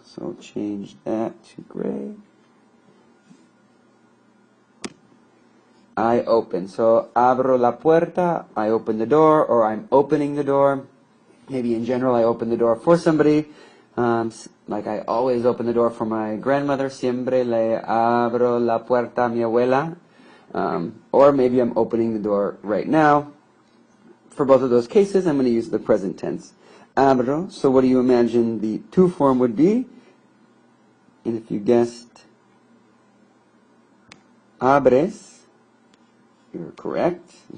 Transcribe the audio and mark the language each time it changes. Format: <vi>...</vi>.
<en>So change that to gray. I open. So</en> <es>abro la puerta,</es> <en>I open the door, or I'm opening the door. Maybe in general I open the door for somebody. Like I always open the door for my grandmother.</en> <es>Siempre le abro la puerta a mi abuela.</es> <en>Or maybe I'm opening the door right now. For both of those cases, I'm going to use the present tense. Abro. So what do you imagine the to form would be? And if you guessed abres, you're correct.</en>